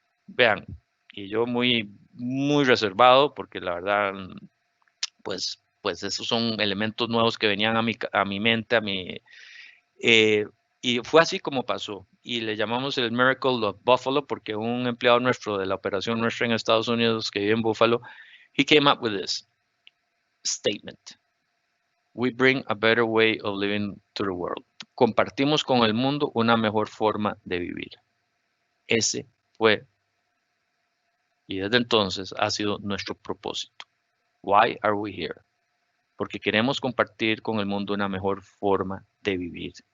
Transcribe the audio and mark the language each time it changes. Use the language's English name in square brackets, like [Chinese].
[Spanish] Vean, y yo muy reservado, porque la verdad, pues esos son elementos nuevos que venían a mi mente, y fue así como pasó. Y le llamamos el Miracle of Buffalo porque un empleado nuestro de la operación nuestra en Estados Unidos que vive en Buffalo, [English] he came up with this statement. We bring a better way of living to the world. [Spanish] Compartimos con el mundo una mejor forma de vivir. Ese fue, y desde entonces ha sido nuestro propósito. [English] Why are we here? [Spanish] Porque queremos compartir con el mundo una mejor forma de vivir.